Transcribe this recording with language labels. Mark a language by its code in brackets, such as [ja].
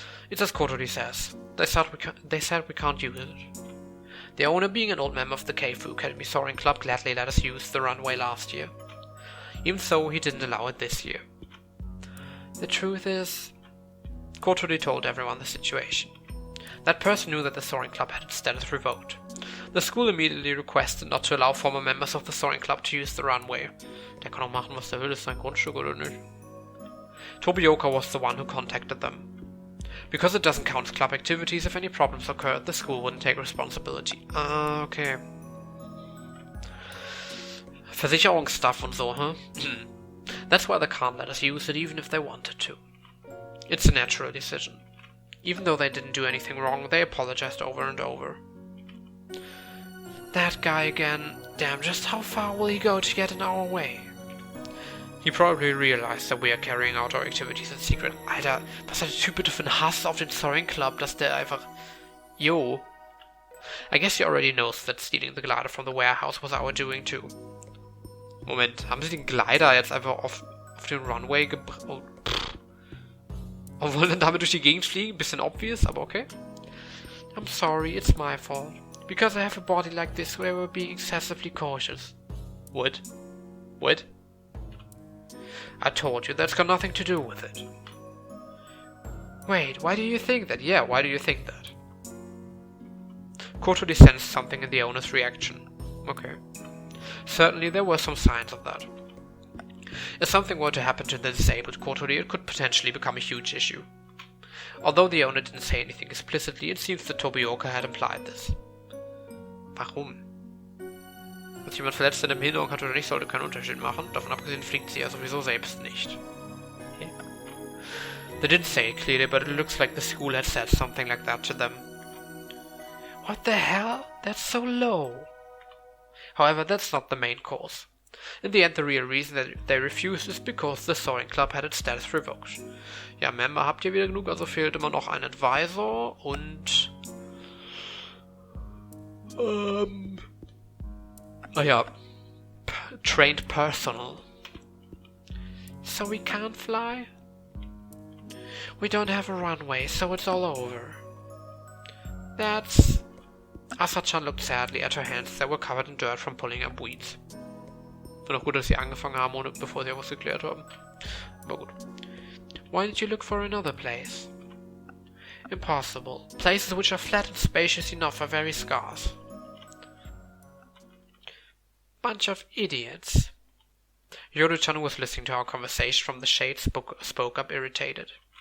[en] It's as Kotori says. They said we can't use it. The owner, being an old member of the Keifu Academy Soaring Club, gladly let us use the runway last year. Even so, he didn't allow it this year. The truth is, Kotori told everyone the situation. That person knew that the Soaring Club had its status revoked. The school immediately requested not to allow former members of the Soaring Club to use the runway. [de] Der kann auch machen, was der will, ist sein Grundstück oder nicht. [en] Tobioka was the one who contacted them. Because it doesn't count as club activities, if any problems occurred, the school wouldn't take responsibility. Okay. [de] Versicherungsstuff und so, huh? [en] That's why they can't let us use it even if they wanted to. It's a natural decision. Even though they didn't do anything wrong, they apologized over and over. That guy again. Damn, just how far will he go to get in our way? He probably realized that we are carrying out our activities in secret. [de] Alter, was hat der Typ bitte für einen Hass auf den Soaring Club, dass der einfach... [en] Yo. I guess he already knows that stealing the glider from the warehouse was our doing too. [de] Moment, haben sie den Glider jetzt einfach auf den Runway gebracht? Oh, und wollen dann damit durch die Gegend fliegen? Bisschen obvious, aber okay. I'm sorry, it's my fault. [en] Because I have a body like this, we were being excessively cautious. What? What? I told you, that's got nothing to do with it. Wait, why do you think that? Yeah, why do you think that? Kotori sensed something in the owner's reaction. Okay. Certainly there were some signs of that. If something were to happen to the disabled Kotori, it could potentially become a huge issue. Although the owner didn't say anything explicitly, it seems that Tobioka had implied this. [de] Warum? Wenn sich jemand verletzt in der Behinderung hat oder nicht, sollte keinen Unterschied machen. Davon abgesehen fliegt sie ja sowieso selbst nicht. [en] Okay. They didn't say it clearly, but it looks like the school had said something like that to them. What the hell? That's so low. However, that's not the main cause. In the end, the real reason that they refused is because the Soaring Club had its status revoked. [de] Ja, Member habt ihr wieder genug, also fehlt immer noch ein Advisor und... ja, [en] trained personnel. So we can't fly? We don't have a runway, so it's all over. That's... Asa-chan looked sadly at her hands that were covered in dirt from pulling up weeds. [de] War doch gut, dass sie angefangen haben, ohne, bevor sie was geklärt haben. Aber gut. [en] Why did you look for another place? Impossible. Places which are flat and spacious enough are very scarce. Bunch of idiots. Yoru-chan, who was listening to our conversation from the shade, spoke up irritated.